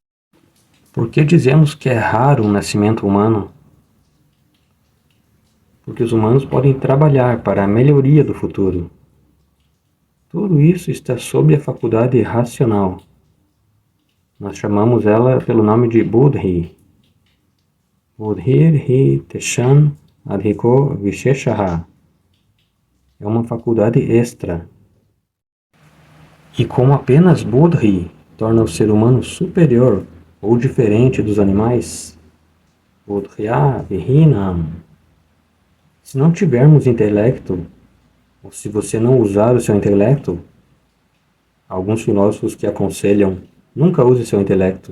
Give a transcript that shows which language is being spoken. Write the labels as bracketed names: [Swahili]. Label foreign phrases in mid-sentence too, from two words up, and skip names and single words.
[Portuguese] Por que dizemos que é raro o nascimento humano? Porque os humanos podem trabalhar para a melhoria do futuro. Tudo isso está sob a faculdade racional. Nós chamamos ela pelo nome de Buddhi. [Sanskrit] Buddhir hi teshan adhiko visheshaha. [Portuguese] É uma faculdade extra. E como apenas Buddhi torna o ser humano superior ou diferente dos animais, [Sanskrit] Buddhya vihinam. [Portuguese] Se não tivermos intelecto, ou se você não usar o seu intelecto, alguns filósofos que aconselham, nunca use seu intelecto.